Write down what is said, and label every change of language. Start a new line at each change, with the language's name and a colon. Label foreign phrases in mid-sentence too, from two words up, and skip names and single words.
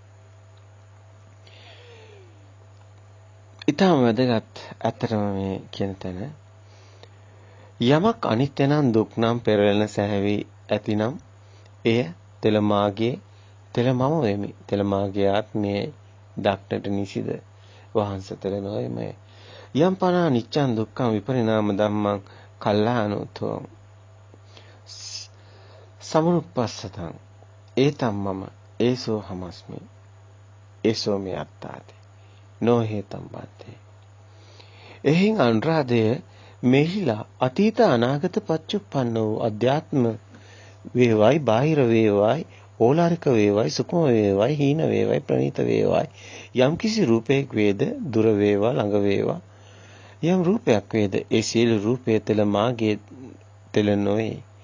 Sinhala: ඊටම වැදගත් ඇත්තටම මේ කියන තැන යමක් අනිත්‍ය නම් දුක් නම් පෙරලෙන සැහැවි ඇතිනම් එය තෙල මාගේ තෙල මම වෙමි. තෙල මාගේ ආත්මයේ දක්නට නිසිද වහන්ස තෙල නොයමයි.
Pali: යම් පනා නිච්ඡං දුක්ඛං විපරිණාම ධම්මං කල්ලානුතෝ සමුප්පස්සතං ඒතම් මම ඒසෝ හමස්මි ඒසෝ මේ අත්තාති නොහේතම් බන්තේ.
Sinhala: එහින් අනුරාධය මෙහිලා අතීත අනාගත පච්චුප්පන්න වූ අධ්‍යාත්ම වේවයි බාහිර වේවයි ඕලාරික වේවයි සුකුම වේවයි හීන වේවයි ප්‍රණීත වේවයි යම් කිසි රූපයක් වේද දුර වේවා ළඟ වේවා යම් රූපයක් වේද ඒ සියලු රූපය තෙල මාගේ තෙල නොවේ.